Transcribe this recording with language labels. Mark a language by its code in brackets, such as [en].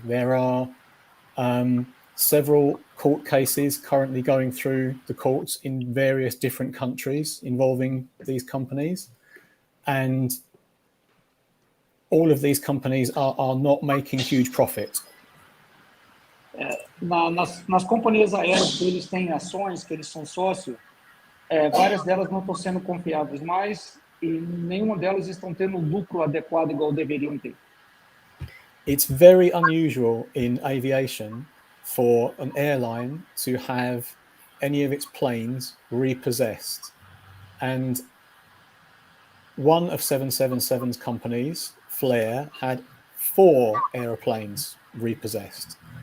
[en] There are several court cases currently going through the courts in various different countries involving these companies. And all of these companies are not making huge profit. [pt] Nas companhias aéreas que eles têm ações, que eles são sócios, várias delas não estão sendo confiáveis mais e nenhuma delas estão tendo lucro adequado igual deveriam ter. [en] It's very unusual in aviation for an airline to have any of its planes repossessed. And one of 777's companies, Flair, had 4 airplanes repossessed.